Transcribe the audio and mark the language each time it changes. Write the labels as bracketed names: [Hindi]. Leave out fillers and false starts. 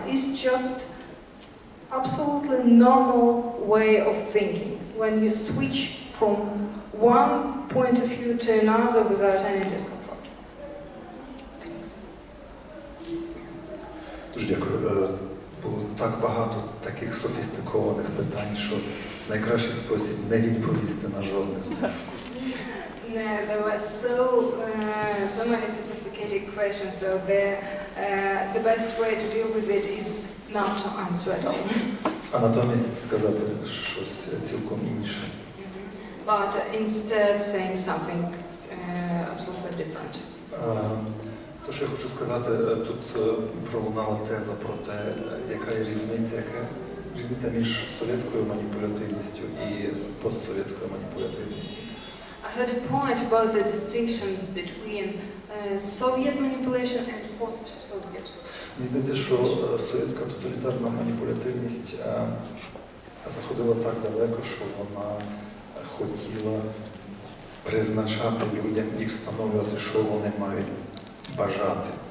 [English] It's just absolutely normal way of thinking when you switch from one point of view to another without any discomfort. [Ukrainian] Дуже дякую. Було так багато таких софістикованих питань, що найкращий спосіб не відповісти на жодне з них. [English] There were so many sophisticated questions, so the best way to deal with it is not to answer at all. [Ukrainian] А натомість сказати щось цілком інше. [English] But instead saying something absolutely different. [Ukrainian] То, що я хочу сказати, тут пролунала теза про те, яка є різниця між совєтською маніпулятивністю і постсовєтською маніпулятивністю. [English] I heard a point about the distinction between Soviet manipulation and post-Soviet. [Ukrainian] Мені здається, що совєтська тоталітарна маніпулятивність заходила так далеко, що вона хотіла призначати людям і встановлювати, що вони мають бажати.